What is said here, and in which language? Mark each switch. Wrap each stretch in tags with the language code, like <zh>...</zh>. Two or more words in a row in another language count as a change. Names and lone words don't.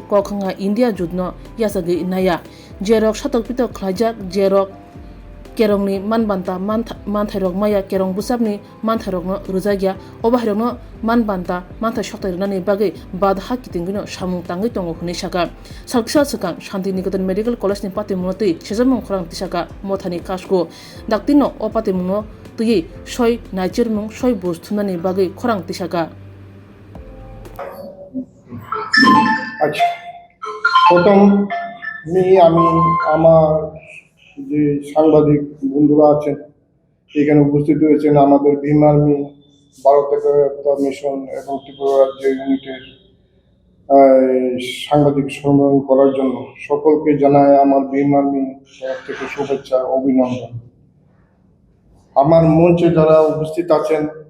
<trp>kokhanga India judno yasagi naya jerok satok pitok khlajak jerok kerongni manbanta manthairok maya kerong busapni manthairokno rujagya obahairokno manbanta manthai soktairnani bagi badha kitingino samung tangi tongo huni saka salkisa sakang Shanti Niketan Medical College ni patimungno sejamung khorang tisaka mothani kasko daktino o patimungno tui soi naijirmung soi bus thunani bagi khorang tisaka</trp> <bn>আচ্ছা প্রথম আমি আমার যে সাংবাদিক বন্ধুরা আছেন এখানে উপস্থিত হয়েছেন আমাদের BHIM Army ভারত একটা মিশন এবং ত্রিপুরা রাজ্য ইউনিটের সাংবাদিক সম্মেলন করার জন্য সকলকে জানাই আমার BHIM Army তরফ থেকে শুভেচ্ছা অভিনন্দন আমার মঞ্চে যারা উপস্থিত আছেন</bn>